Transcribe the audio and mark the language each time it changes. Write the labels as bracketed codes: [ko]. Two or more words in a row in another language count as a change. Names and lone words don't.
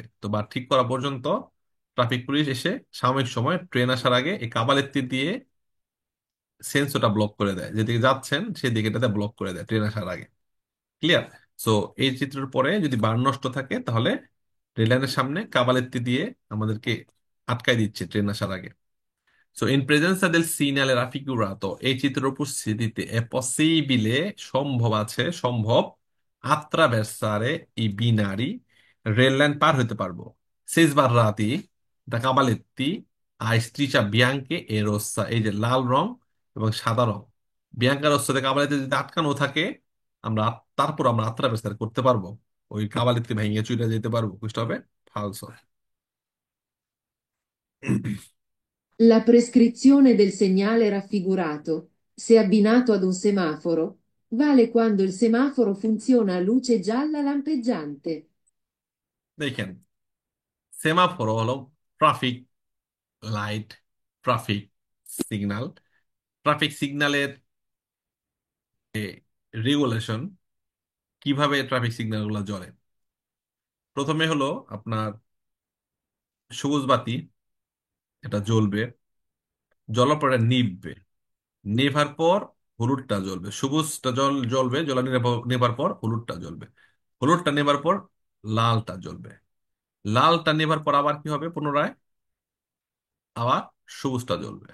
[bn] তো বার ঠিক করা পর্যন্ত ট্রাফিক পুলিশ এসে সাময়িক সময় ট্রেন আসার আগে এই কাবালেত্তি দিয়ে সেন্সরটা ব্লক করে দেয়, যেদিকে যাচ্ছেন সেদিকে এটাতে ব্লক করে দেয় ট্রেন আসার আগে। ক্লিয়ার? সো এই চিত্রের পরে যদি বার নষ্ট থাকে তাহলে রেল লাইনের সামনে কাবালেত্তি দিয়ে আমাদেরকে আটকাই দিচ্ছে ট্রেন আসার আগে। So, [it] in presenza del segnale raffigurato, [bn] এই চিত্রের উপস্থিতিতে [it] è possibile, [bn] সম্ভব আছে, সম্ভব [it] attraversare i binari, [bn] রেল লাইন পার হতে পারবো, [it] se sbarrati da cavaletti a striscia bianche e rossa, [bn] এই যে লাল রং এবং সাদা রং, বিয়াঙ্কা রোসাতে কাবালেতে যদি আটকানো থাকে, আমরা তারপর আমরা attraversare করতে পারবো, ওই কাবালেতে ভেঙে চুরে যেতে পারবো, বুঝতে হবে ফালসো। [it] La prescrizione del segnale raffigurato, se abbinato ad un semaforo, vale quando il semaforo funziona a luce gialla lampeggiante. [bn] দেখেন সেমাফোর হলো ট্রাফিক লাইট, ট্রাফিক সিগন্যাল। ট্রাফিক সিগন্যালের রেগুলেশন, কিভাবে ট্রাফিক সিগন্যাল গুলো জ্বলে। প্রথমে হলো আপনার সবুজ বাতি, এটা জ্বলবে, জ্বলার পরে নিভবে, নেভার পর হলুদটা জ্বলবে, সবুজটা জ্বলবে, নেভার পর হলুদটা জ্বলবে, হলুদটা নেভার পর লালটা জ্বলবে, লালটা নেভার পর আবার কি হবে পুনরায়, আবার সবুজটা জ্বলবে।